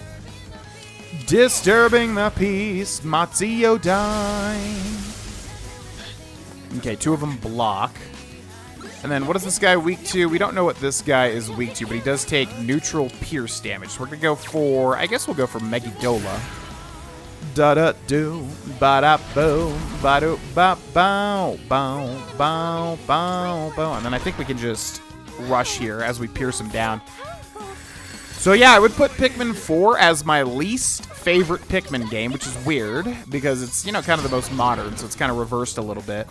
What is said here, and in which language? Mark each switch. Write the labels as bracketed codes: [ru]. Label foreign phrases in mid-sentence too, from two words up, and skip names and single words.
[en] Disturbing the peace, Mazio Dine. Okay, 2 of them block. And then what is this guy weak to? We don't know what this guy is weak to, but he does take neutral pierce damage. So we're going to go for, I guess we'll go for Megidola. Da-da-do, ba-da-boom, ba-do, ba-bow, bow, bow, bow, bow. And then I think we can just rush here as we pierce him down. So yeah, I would put Pikmin 4 as my least favorite Pikmin game, which is weird, because it's, you know, kind of the most modern, so it's kind of reversed a little bit.